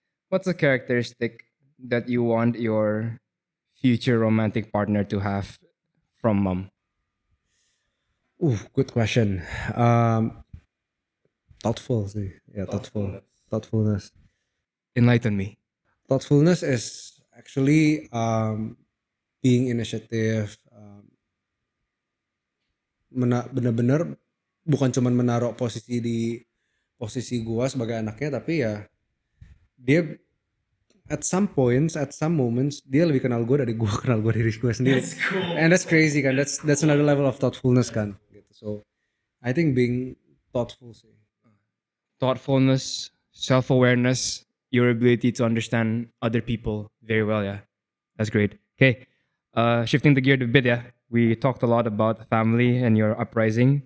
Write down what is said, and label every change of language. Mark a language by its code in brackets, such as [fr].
[en] What's a characteristic that you want your future romantic partner to have from mom? Good question. Thoughtful sih. Yeah, thoughtfulness. Enlighten me. Thoughtfulness is actually being initiative. [id] Bener-bener bukan cuman menaruh posisi di posisi gua sebagai anaknya, tapi ya dia [en] at some points, at some moments [id] dia lebih kenal gue dari gue kenal gue diri gue sendiri. [en] That's cool. And that's crazy kan. That's another level of thoughtfulness kan. Gitu. So I think being thoughtful sih. Thoughtfulness, self-awareness, your ability to understand other people very well, yeah. That's great. Okay, shifting the gear a bit, yeah. We talked a lot about family and your uprising.